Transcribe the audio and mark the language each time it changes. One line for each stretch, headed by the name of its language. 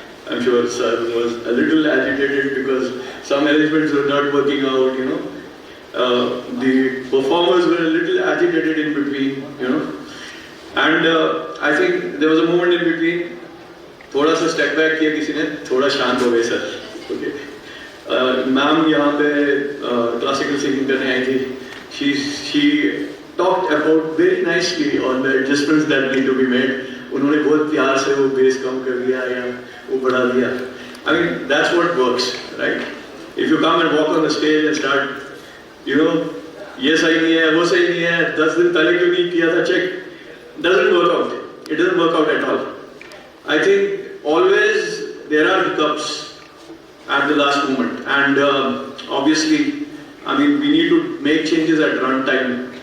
English: I'm sure sir was a little agitated because some arrangements were not working out, you know. The performers were a little agitated in between, you know. And I think there was a moment in between,
Hindi: थोड़ा सा
English: step back
Hindi: किया किसी ने, थोड़ा शांत हो गए sir.
English: Okay.
Hindi: Ma'am यहाँ पे
English: classical singing
Hindi: करने आई थी.
English: She talked about very nicely on the adjustments that need to be made.
Hindi: उन्होंने बहुत प्यार से वो बेस कम कर दिया या वो बढ़ा दिया.
English: I mean, that's what works, right? If you come and walk on the stage and start, you know,
Hindi: ये सही नहीं है, वो सही नहीं है, 10 दिन पहले क्यों नहीं किया
English: था check, doesn't work out. It doesn't work out at all. I think always there are hiccups at the last moment, and obviously, I mean, we need to make changes at runtime.